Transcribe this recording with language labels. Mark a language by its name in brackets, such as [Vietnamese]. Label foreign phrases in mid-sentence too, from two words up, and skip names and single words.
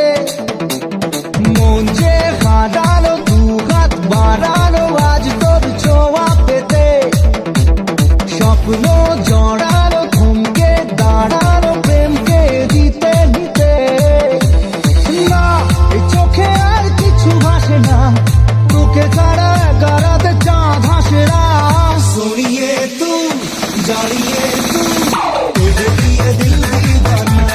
[Bangla] মন যে হারানো, দুহাত বাড়ানো আজ তোর ছোঁয়া পেতে, স্বপ্ন জড়ানো, থমকে দাঁড়ানো প্রেমকে দিতে নিতে। না এই চোখে আর কিছু ভাসে না, তোকে ছাড়া গারাতে চাঁদ হাসে না। [Hindi] सोनिए तू जानिए तू, तुझे दिए दिल दीवाना।